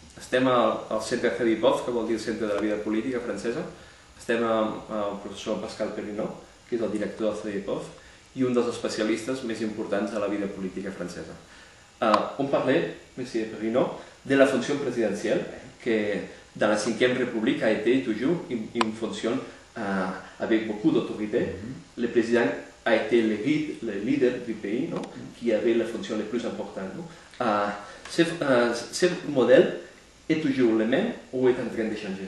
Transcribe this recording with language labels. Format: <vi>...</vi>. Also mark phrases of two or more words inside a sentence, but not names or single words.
<ca>Estem al Centre Fedipov, que vol dir el Centre de la Vida Política Francesa. Estem amb el professor Pascal Perrinot, que és el director del Fedipov, i un dels especialistes més importants de la vida política francesa.</ca> <fr>On parlait, monsieur Perrinot, de la fonction présidentielle, que dans la Ve République a été toujours une fonction avec beaucoup d'autorité. Le président a été le leader du pays, non? Qui avait la fonction la plus importante. Ce modèle est toujours le même ou est en train de changer?</fr>